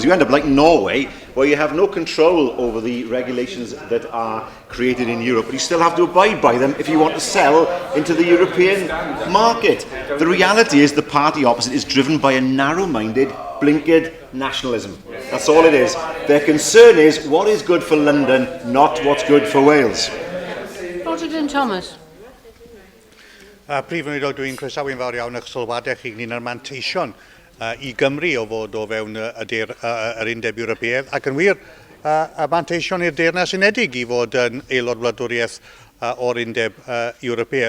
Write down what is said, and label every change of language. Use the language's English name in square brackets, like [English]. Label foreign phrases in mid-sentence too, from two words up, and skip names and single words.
[English] You end up like Norway, where you have no control over the regulations that are created in Europe, but you still have to abide by them if you want to sell into the European market. The reality is the party opposite is driven by a narrow-minded, blinkered nationalism. That's all it is. Their concern is what is good for London, not what's good for Wales. Roger Thomas. [Welsh] Prif Weinidog, dwi'n croesawu'n fawr iawn eich sylwadau chi ynglyn â'r manteision i Gymru o fod o fewn yr Undeb Ewropeaidd, ac yn wir, y manteision i'r Deyrnas Unedig i fod yn aelod wladwriaeth o'r Undeb Ewropeaidd.